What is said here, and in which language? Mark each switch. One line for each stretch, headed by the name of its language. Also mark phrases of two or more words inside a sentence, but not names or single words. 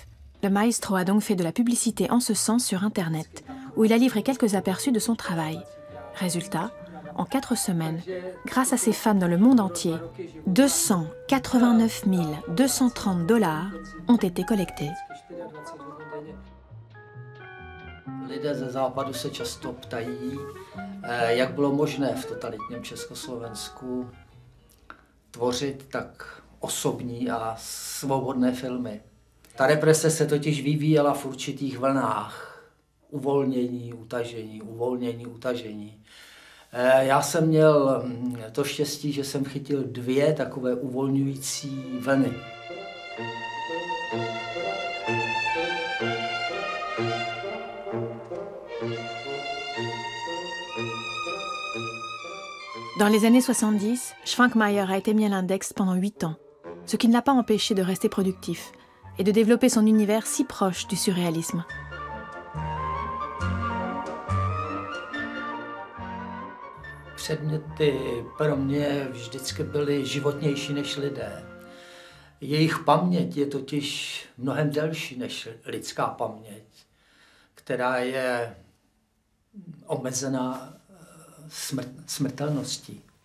French: Le maestro a donc fait de la publicité en ce sens sur Internet, où il a livré quelques aperçus de son travail. Résultat, en 4 semaines, grâce à ses fans dans le monde entier, 289 230 $ ont été collectés.
Czech: Lidé ze západu se často ptají, jak bylo možné v totalitním Československu tvořit tak osobní a svobodné filmy. Ta represe se totiž vyvíjela v určitých vlnách. Uvolnění, utažení, uvolnění, utažení. Já jsem měl to štěstí, že jsem chytil 2 takové uvolňující vlny.
French: Dans les années 70, Švankmajer a été mis à l'index pendant 8 ans, ce qui ne l'a pas empêché de rester productif et de développer son univers si proche du surréalisme.
Czech: Předměty pro mě vždycky byly životnější než lidé. Jejich paměť je totiž mnohem delší než lidská paměť, která je omezená smrtelností.